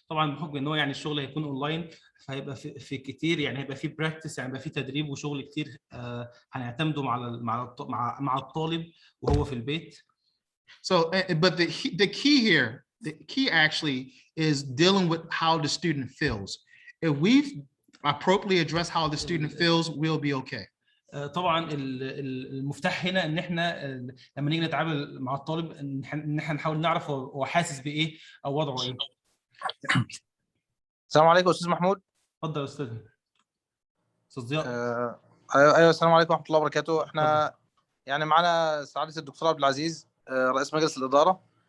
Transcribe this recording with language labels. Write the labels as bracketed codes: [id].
[ar] طبعا بحكم ان هو يعني الشغل هيكون اونلاين فهيبقى في كتير يعني هيبقى في براكتس يعني هيبقى في تدريب وشغل كتير هنعتمدوا مع الطالب وهو في البيت. [en] So but the key here, the key actually is dealing with how the student feels. If we've appropriately addressed how the student feels, we'll be okay. [ar] طبعا المفتاح هنا ان احنا لما نيجي نتعامل مع الطالب ان احنا نحاول نعرف هو حاسس بايه او وضعه ايه. السلام عليكم استاذ محمود. اتفضل يا استاذ ضياء. ايوه السلام عليكم ورحمه الله وبركاته. احنا يعني معنا سعاده الدكتور عبد العزيز رئيس مجلس الاداره.